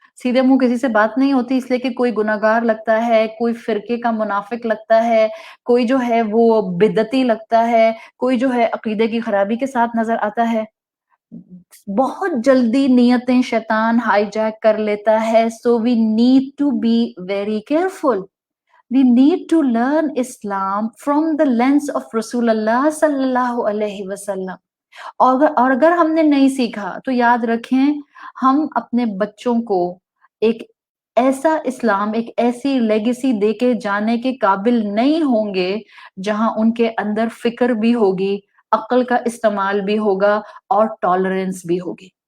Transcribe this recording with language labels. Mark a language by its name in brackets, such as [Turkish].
[Urdu] سیدھے منہ کسی سے بات نہیں ہوتی اس لیے کہ کوئی گناہگار لگتا ہے، کوئی فرقے کا منافق لگتا ہے، کوئی جو ہے وہ بدعتی لگتا ہے، کوئی جو ہے عقیدے کی خرابی کے ساتھ نظر آتا ہے. بہت جلدی نیتیں شیطان ہائی جیک کر لیتا ہے. [English] So we need to be very careful. We need to learn Islam from the lens of رسول اللہ صلی اللہ علیہ وسلم. [Urdu] اور اگر ہم نے نہیں سیکھا تو یاد رکھیں ہم اپنے بچوں کو ایک ایسا اسلام، ایک ایسی لیگیسی دے کے جانے کے قابل نہیں ہوں گے جہاں ان کے اندر فکر بھی ہوگی، عقل کا استعمال بھی ہوگا اور ٹالرنس بھی ہوگی.